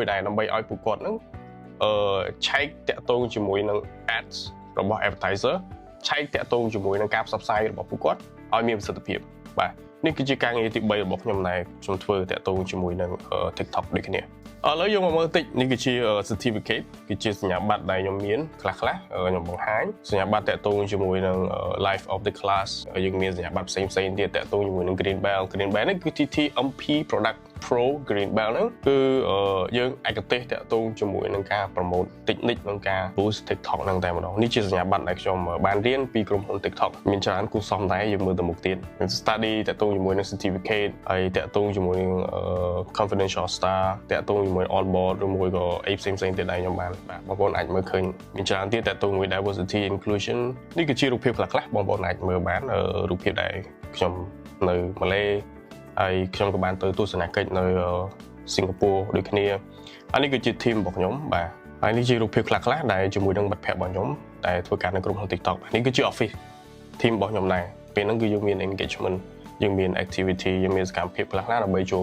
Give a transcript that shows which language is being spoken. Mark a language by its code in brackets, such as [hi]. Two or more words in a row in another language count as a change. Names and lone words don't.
[km] ដែរដើម្បីឲ្យពួកគាត់ហ្នឹងឆែកតាក់ទងជាមួយនឹង ads របស់ advertiser ឆែកតាក់ទងជាមួយនឹងការផ្សព្វផ្សាយរបស់ពួកគាត់ឲ្យមានប្រសិទ្ធភាពបាទនេះគឺជាការងារទី3របស់ខ្ញុំដែលខ្ញុំធ្វើតាក់ទងជាមួយ នឹង TikTok ដូចគ្នាឥឡូវយើងមកមើលតិចនេះគឺជា certificate គឺជាសញ្ញាបត្រដែលខ្ញុំមានខ្លះខ្ញុំបង្ហាញសញ្ញាបត្រតាក់ទងជាមួយនឹង [en] life of the class [km] យើងមានសញ្ញា បត្រផ្សេងទៀតតាក់ទងជាមួយនឹង Green Belt នេះគឺ TTMP Product Pro Green Belt ហ្នឹងគឺយើងឯកទេសតាក់ទងជាមួយនឹងការ promote technique និងការ boost TikTok ហ្នឹងតែម្ដងនេះជាសញ្ញាបត្រដែលខ្ញុំបានរៀនពីក្រុមហ៊ុន TikTok មានច្រើនគួរសមដែរយើងមើលទៅមុខទៀត study តាក់ទងជាមួយនឹង certificate ហើយតាក់ទងជាមួយនឹង [en] confidential star [km] តាក់ទងជាមួយ [en] on board [km] ឬមួយក៏អីផ្សេងៗទៀតដែលខ្ញុំបានបាទបងប្អូនអាចមើលឃើញមានច្រើនទៀតតាក់ទងជាមួយ [en] diversity inclusion [km] នេះគឺជារូបភាពខ្លះបងប្អូនអាចមើលបានរូបភាពដែលខ្ញុំនៅម៉ាឡេហើយខ្ញុំក៏បានទៅទស្សនកិច្ចនៅ សិង្ហបុរីដូចគ្នាអានេះគឺជា team របស់ខ្ញុំបាទហើយនេះជារូបភាពខ្លះៗដែលជាមួយនឹងមិត្តភ័ក្តិរបស់ខ្ញុំដែលធ្វើការនៅក្រុមហ៊ុន TikTok នេះគឺជា [en] office team [km] របស់ខ្ញុំដែរពេលហ្នឹងគឺយើងមាន engagement យើងមាន activity យើងមានសកម្មភាពខ្លះៗដើម្បីចូល